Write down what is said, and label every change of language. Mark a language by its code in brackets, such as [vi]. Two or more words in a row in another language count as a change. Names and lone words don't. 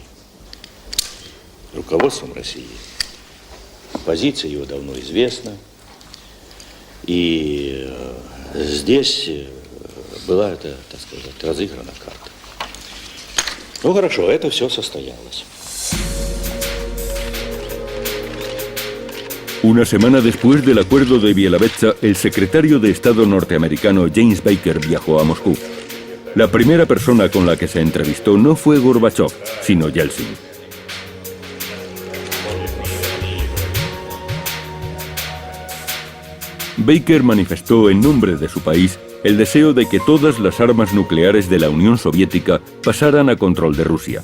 [ru] Руководством России. Позиция его давно известна. И здесь была эта, так сказать, разыграна карта. Ну хорошо, это все состоялось. [es] Una semana después del acuerdo de Bielavecza, el secretario de Estado norteamericano James Baker viajó a Moscú. La primera persona con la que se entrevistó no fue Gorbachov, sino Yeltsin. Baker manifestó en nombre de su país el deseo de que todas las armas nucleares de la Unión Soviética pasaran a control de Rusia.